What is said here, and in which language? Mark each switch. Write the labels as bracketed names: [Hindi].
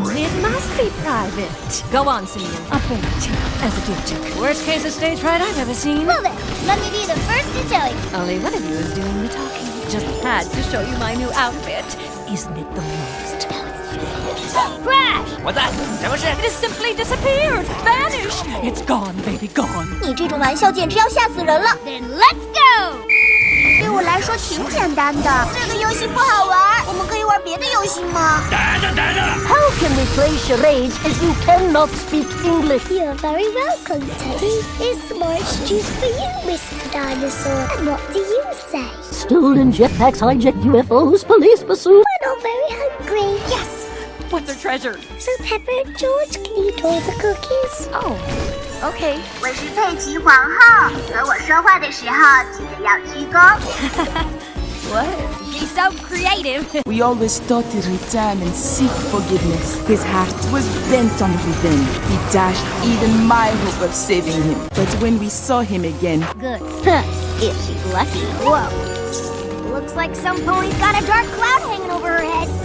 [English] It must be private. Go on, Sunil. A big tip as a dear chick. Worst case of stage fright I've ever seen. Well then, let me be the first to tell you. Only one of you is doing the talking. Just had to show you my new outfit. Isn't it the most? Crash! What's that? It has simply disappeared. Vanished. It's gone, baby, gone. [Chinese] 你这种玩笑简直要吓死人了。 [English] Then let's go! [Chinese] 对我来说挺简单的，这个游戏不好玩，我们可以玩别的游戏吗？等着等着 [English] How can we play charades if you cannot speak English? You're very welcome, Teddy. Here's some orange juice for you, Mr. Dinosaur. And what do you say? Stolen jetpacks, hijacked UFOs, police pursuit. We're not very hungry. Yes. What's our treasure? So Pepper and George can eat all the cookies. Oh, okay. [Chinese] 我是佩奇皇后，和我说话的时候记得要鞠躬。 [English] What? She's so creative. We always thought he'd return and seek forgiveness. His heart was bent on revenge. He dashed even my hope of saving him. But when we saw him again... Good. If she's lucky. Whoa. Looks like some pony's got a dark cloud hanging over her head.